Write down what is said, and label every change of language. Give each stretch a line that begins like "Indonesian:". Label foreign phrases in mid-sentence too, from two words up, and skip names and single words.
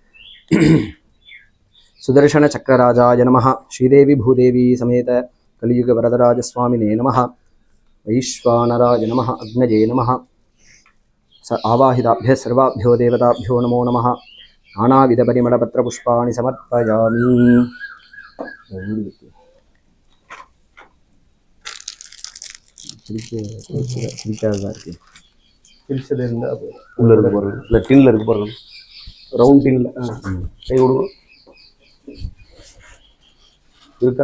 Sanskrit: सुदर्शन चक्रराजाय नमः, श्रीदेवी भूदेवी समेत कलियुग वरदराज स्वामिने नमः, वैश्वानराय नमः, अग्नये नमः, आवाहिताभ्यः सर्वाभ्यो देवताभ्यो नमो नमः। नानाविध परिमलपत्रपुष्पाणि समर्पयामि।
Tamil: பிடிக்காததான் இருக்கு. பிரிச்சது இருந்தால் உள்ளே இருக்கு பாருங்க, இல்லை டின்னில் இருக்கு பாருங்க, ரவுண்ட் டின்னில். கை கொடுங்க. இருக்கா?